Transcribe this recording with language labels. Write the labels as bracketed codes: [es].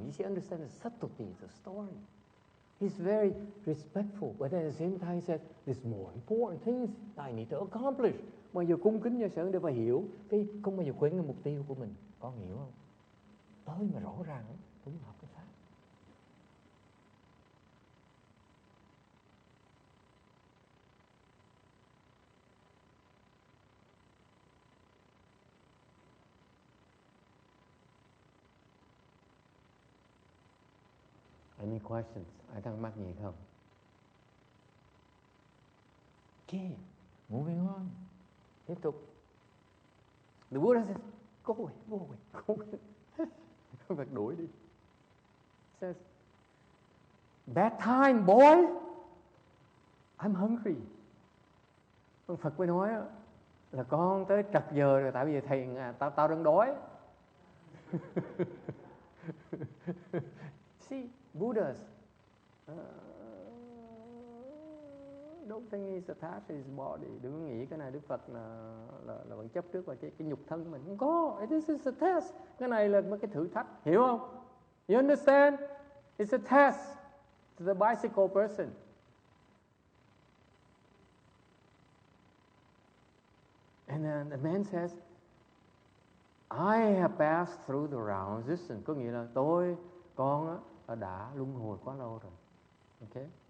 [en] You see, understand the subtlety of the story. He's very respectful, but at the same time he said, there's more important things I need to accomplish. [vi] Mà giờ cung kính như sợ để mà hiểu, cái không bao giờ quên cái mục tiêu của mình. Con hiểu không? Tới mà rõ ràng, cũng học cái pháp. [en] Any questions? [vi] Ai thắc mắc gì không? [en] Okay, moving on. [vi] Tiếp tục. [en] The Buddha says, go away. [vi] Phật đuổi đi. [en] Says, bad time, boy. I'm hungry. [vi] Phật mới nói là con tới trật giờ rồi, tại vì thầy tao đang đói. [en] See, Buddhas don't think he's attached to his body. [vi] Đừng có nghĩ cái này Đức Phật là vẫn chấp trước vào cái nhục thân mình. Không có. [en] This is a test. [vi] Cái này là một cái thử thách. Hiểu không? [en] You understand? It's a test to the bicycle person. And then the man says, I have passed through the round existence. [vi] Có nghĩa là con đã luân hồi quá lâu rồi. Ok?